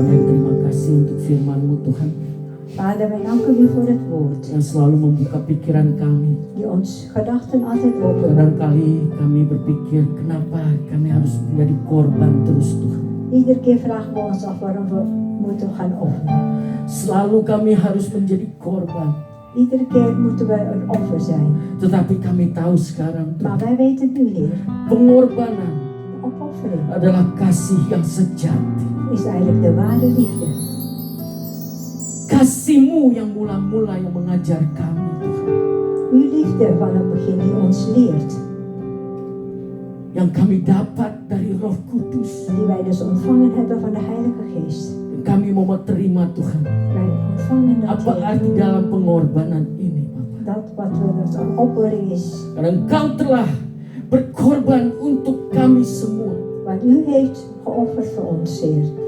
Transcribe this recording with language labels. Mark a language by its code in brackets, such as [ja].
[id] terima kasih untuk firman-Mu Tuhan, [nl] Vader, wij danken u voor het woord. [id] yang selalu membuka pikiran kami. [nl] Die ons gedachten altijd openen. [id] Kadang-kali kami berpikir, kenapa kami harus menjadi korban terus Tuhan. [nl] Iedere keer vragen we ons af waarom we moeten gaan offeren. [id] Selalu kami harus menjadi korban. [nl] Iedere keer moeten we een offer zijn. [id] Tetapi kami tahu sekarang [nl] Maar wij weten nu, Heer, [id] pengorbanan [nl] een opoffering [id] adalah kasih yang sejati. [nl] is eigenlijk de ware liefde. [id] Kasih-Mu yang mula-mula yang mengajar kami Tuhan. [nl] Uw liefde van het begin die ons leert. [id] Yang kami dapat dari Roh Kudus. [nl] Die wij dus ontvangen hebben van de Heilige Geest. [id] Dan kami mau terima Tuhan. [nl] Wij ontvangen dat, [id] Apa [nl] Heer, [id] arti dalam pengorbanan ini Bapak? [nl] dat wat we dat een offering is. [id] Karena Engkau telah berkorban untuk kami semua. [nl] Wat u heeft geofferd voor ons, Heer.